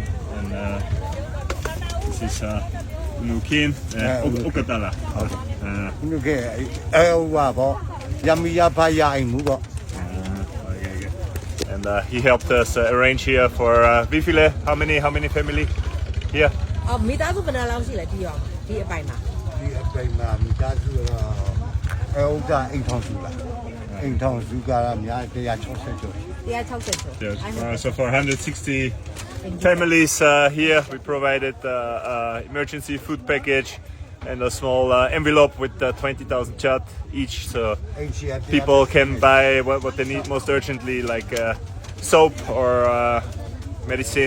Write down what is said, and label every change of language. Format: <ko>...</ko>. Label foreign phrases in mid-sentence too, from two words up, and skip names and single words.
<en>And this is Nukin Okatala. And he helped us arrange here for Vifile. How many family here?</en> <my>မိသားစုဘယ်နှလောက်ရှိလဲဒီရောဒီအပိုင်မှာ မိသားစုတော့အိမ်ထောင်စုလားအိမ်ထောင်စုကတော့အများ160ကျော် 160ကျော်</my> <en>Yes. So for 160 families here, we provided emergency food package and a small envelope with 20,000 kyat each, so people can buy what they need most urgently, like soap or medicine.</en>